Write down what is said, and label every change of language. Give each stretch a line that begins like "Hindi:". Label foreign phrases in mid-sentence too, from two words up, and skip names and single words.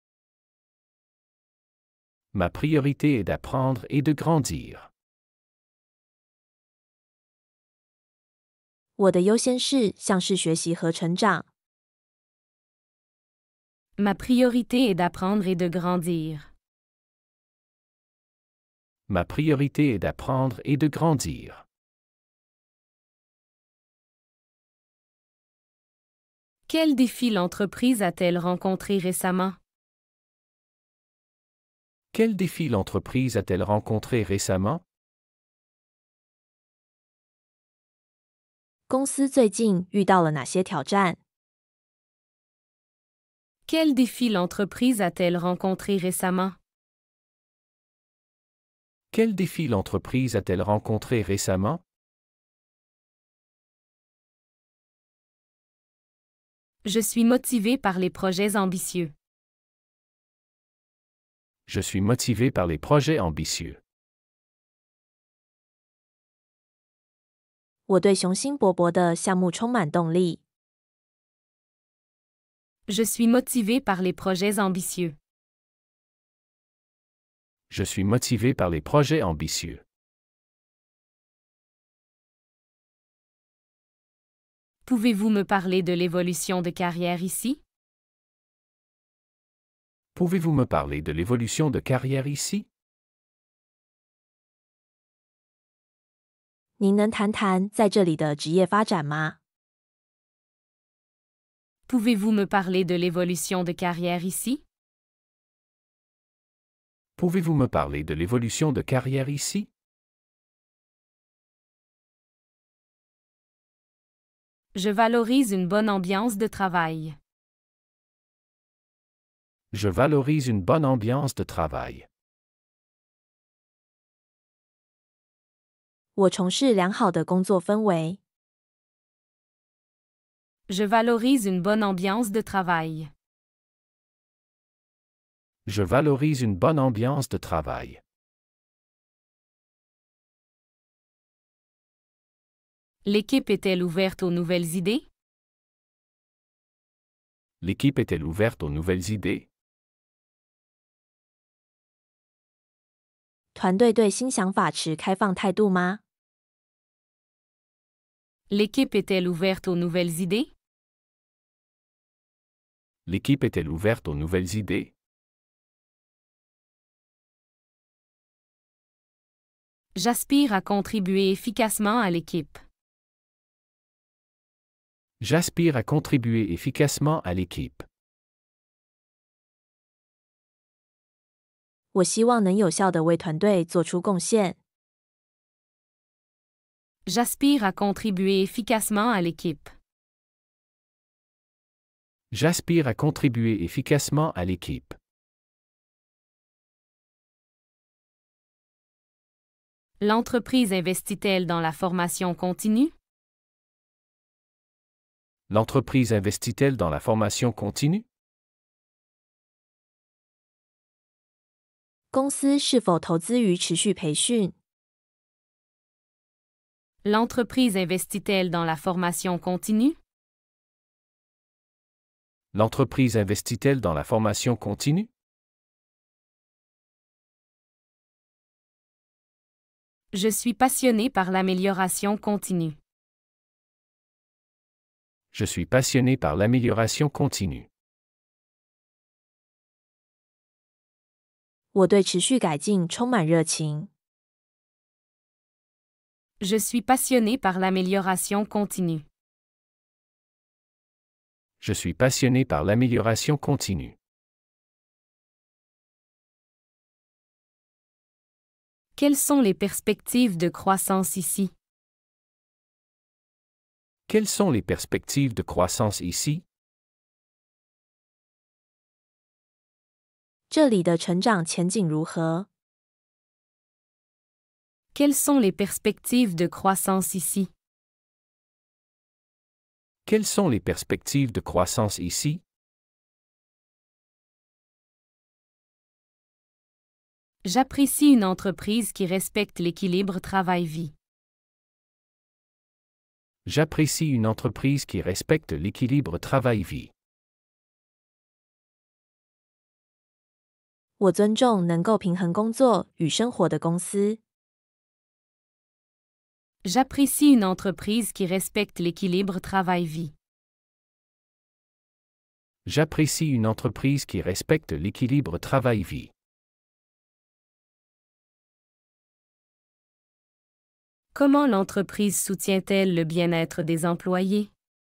French: Ma priorité est d'apprendre et de grandir.
Chinese: 我的优先事项是学习和成长。
French: Ma priorité est d'apprendre et de grandir. Ma priorité est d'apprendre et de grandir. Quels défis l'entreprise a-t-elle rencontrés récemment? Quels défis l'entreprise a-t-elle rencontrés récemment?
Chinese: 公司最近遇到了哪些挑战？
French: Quels défis l'entreprise a-t-elle rencontrés récemment? Quels défis l'entreprise a-t-elle rencontrés récemment? Je suis motivé par les projets ambitieux. Je suis motivé par les projets ambitieux.
Chinese: 我对雄心勃勃的项目充满动力。
French: Je suis motivé par les projets ambitieux. Je suis motivé par les projets ambitieux. Pouvez-vous me parler de l'évolution de carrière ici? Pouvez-vous me parler de l'évolution de carrière ici?
Chinese: 您能谈谈在这里的职业发展吗？
French: Pouvez-vous me parler de l'évolution de carrière ici? Pouvez-vous me parler de l'évolution de carrière ici? Je valorise une bonne ambiance de travail. Je valorise une bonne ambiance de travail.
Chinese: 我从事良好的工作氛围。
French: Je valorise une bonne ambiance de travail. Je valorise une bonne ambiance de travail. L'équipe est-elle ouverte aux nouvelles idées? L'équipe est-elle ouverte aux nouvelles idées?
Chinese: 团队对新想法持开放态度吗？
French: L'équipe est-elle ouverte aux nouvelles idées? L'équipe est-elle ouverte aux nouvelles idées? J'aspire à contribuer efficacement à l'équipe. J'aspire à contribuer efficacement à l'équipe.
Chinese: 我希望能有效地为团队做出贡献。
French: J'aspire à contribuer efficacement à l'équipe. J'aspire à contribuer efficacement à l'équipe. L'entreprise investit-elle dans la formation continue? L'entreprise investit-elle dans la formation continue?
Chinese: 公司是否投资于持续培训？
French: L'entreprise investit-elle dans la formation continue? L'entreprise investit-elle dans la formation continue? Je suis passionné par l'amélioration continue. Je suis passionné par l'amélioration continue.
Chinese: 我对持续改进充满热情。
French: Je suis passionné par l'amélioration continue. Je suis passionné par l'amélioration continue. Quelles sont les perspectives de croissance ici? Quelles sont les perspectives de croissance ici?
Chinese: 这里的成长前景如何？
French: Quelles sont les perspectives de croissance ici? Quelles sont les perspectives de croissance ici? J'apprécie une entreprise qui respecte l'équilibre travail-vie. J'apprécie une entreprise qui respecte l'équilibre travail-vie.
Chinese: 我尊重能够平衡工作与生活的公司。
French: J'apprécie une entreprise qui respecte l'équilibre travail-vie. J'apprécie une entreprise qui respecte l'équilibre travail-vie. Comment l'entreprise soutient-elle le bien-être des employés?